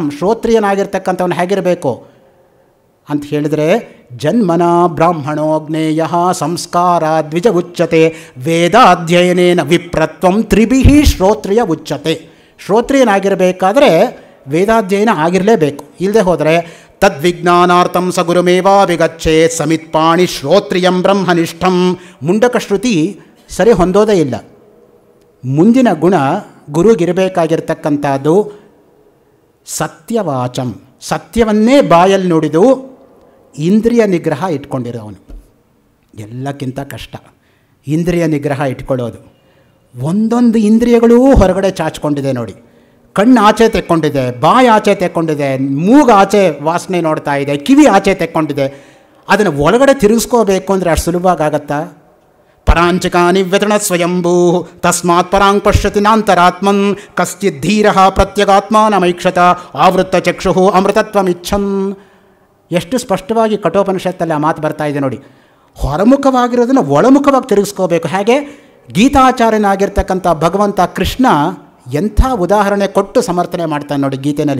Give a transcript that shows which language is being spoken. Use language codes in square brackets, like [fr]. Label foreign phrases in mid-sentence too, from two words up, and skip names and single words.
[kn] ಶ್ರೋತ್ರಿಯನಾಗಿರ್ತಕ್ಕಂಥವನು ಹೇಗಿರಬೇಕು ಅಂತ ಹೇಳಿದರೆ, [sa] ಜನ್ಮನ ಬ್ರಾಹ್ಮಣೋ ಜ್ಞೇಯ ಸಂಸ್ಕಾರ ದ್ವಿಜ ಉಚ್ಯತೆ ವೇದಾಧ್ಯಯನೇನ ವಿಪ್ರತ್ವಂ ತ್ರಿಭಿಃ ಶ್ರೋತ್ರಿಯ ಉಚ್ಯತೆ. [kn] ಶ್ರೋತ್ರಿಯನಾಗಿರಬೇಕಾದ್ರೆ ವೇದಾಧ್ಯಯನ ಆಗಿರಲೇಬೇಕು. ಇಲ್ಲದೆ ಹೋದರೆ [sa] ತದ್ವಿಜ್ಞಾನಾರ್ಥಂ ಸ ಗುರುಮೇವಾ ವಿಗಚ್ಚೇತ್ ಸಮಿತ್ಪಾಣಿ ಶ್ರೋತ್ರಿಯಂ ಬ್ರಹ್ಮನಿಷ್ಠಂ. [kn] ಮುಂಡಕ ಶ್ರುತಿ ಸರಿ ಹೊಂದೋದೇ ಇಲ್ಲ. ಮುಂದಿನ ಗುಣ ಗುರುಗಿರಬೇಕಾಗಿರ್ತಕ್ಕಂಥದ್ದು ಸತ್ಯವಾಚಂ, ಸತ್ಯವನ್ನೇ ಬಾಯಲ್ಲಿ ನುಡಿದು ಇಂದ್ರಿಯ ನಿಗ್ರಹ ಇಟ್ಕೊಂಡಿರೋವನು. ಎಲ್ಲಕ್ಕಿಂತ ಕಷ್ಟ ಇಂದ್ರಿಯ ನಿಗ್ರಹ ಇಟ್ಕೊಳ್ಳೋದು. ಒಂದೊಂದು ಇಂದ್ರಿಯಗಳೂ ಹೊರಗಡೆ ಚಾಚ್ಕೊಂಡಿದೆ ನೋಡಿ. ಕಣ್ಣು ಆಚೆ ತೆಕ್ಕೊಂಡಿದೆ, ಬಾಯಿ ಆಚೆ ತೆಕ್ಕೊಂಡಿದೆ, ಮೂಗು ಆಚೆ ವಾಸನೆ ನೋಡ್ತಾ ಇದೆ, ಕಿವಿ ಆಚೆ ತೆಕ್ಕೊಂಡಿದೆ. ಅದನ್ನು ಒಳಗಡೆ ತಿರುಗಿಸ್ಕೋಬೇಕು ಅಂದರೆ ಅಷ್ಟು ಸುಲಭವಾಗತ್ತಾ? [sa] ಪರಾಂಚಿಕಾನಿ ವ್ಯತಣ ಸ್ವಯಂಭೂ ತಸ್ಮಾತ್ ಪರಾಂಗ್ ಪಶ್ಯತಿ ನಾಂತರಾತ್ಮನ್ ಕಶ್ಚಿತ್ ಧೀರ ಪ್ರತ್ಯಗಾತ್ಮಾನಮೈಕ್ಷತ ಆವೃತ್ತ ಚಕ್ಷು ಅಮೃತತ್ವಮಿಚ್ಛನ್. [kn] ಎಷ್ಟು ಸ್ಪಷ್ಟವಾಗಿ ಕಠೋಪನಿಷತ್ತಲ್ಲಿ ಆ ಮಾತು ಬರ್ತಾ ಇದೆ ನೋಡಿ. ಹೊರಮುಖವಾಗಿರೋದನ್ನು ಒಳಮುಖವಾಗಿ ತಿರುಗಿಸ್ಕೋಬೇಕು. ಹಾಗೆ ಗೀತಾಚಾರ್ಯನಾಗಿರ್ತಕ್ಕಂಥ ಭಗವಂತ ಕೃಷ್ಣ ಎಂಥ ಉದಾಹರಣೆ ಕೊಟ್ಟು ಸಮರ್ಥನೆ ಮಾಡ್ತಾನೆ ನೋಡಿ ಗೀತೆಯಲ್ಲಿ.